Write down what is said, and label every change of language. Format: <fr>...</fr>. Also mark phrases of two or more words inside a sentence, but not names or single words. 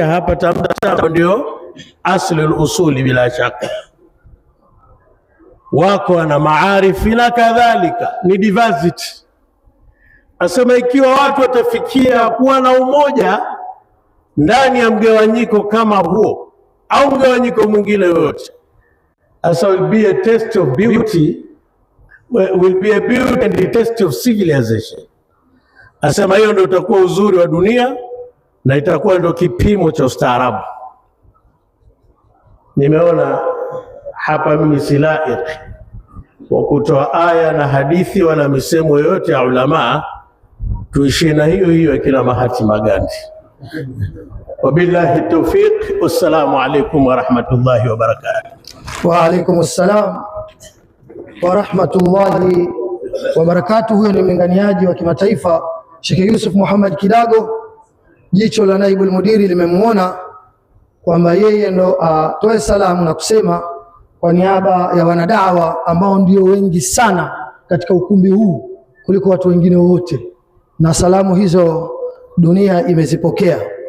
<sw>Hapa Tamta ndio</sw> <ar>أصل الأصول</ar> <sw>bila shaka, wako na maarifi na kadhalika, ni diversity. Asema ikiwa watu watafikia kuwa na umoja ndani ya mgawanyiko kama huo au mgawanyiko mwingine yote, asa</sw> <en>will be a test of beauty, will be a beauty and a test of civilization.</en> <sw>Asema hiyo ndio utakuwa uzuri wa dunia na itakuwa ndio kipimo cha ustaarabu. Nimeona hapa mimi si laiq wa kutoa aya na hadithi wala misemo yoyote ya ulama, tuishie na hiyo hiyo ya kila Mahatma Gandhi.</sw> <ar>وبالله التوفيق والسلام عليكم ورحمة الله وبركاته. وعليكم السلام ورحمة الله وبركاته.</ar> <sw>Huyo ni mlinganiaji wa kimataifa Sheikh Yusuf Muhammad Kidago. Jicho la naibu mudiri limemuona kwamba yeye ndo atoe salamu na kusema kwa niaba ya wanadawa ambao ndio wengi sana katika ukumbi huu kuliko watu wengine wote, na salamu hizo dunia imezipokea.</sw>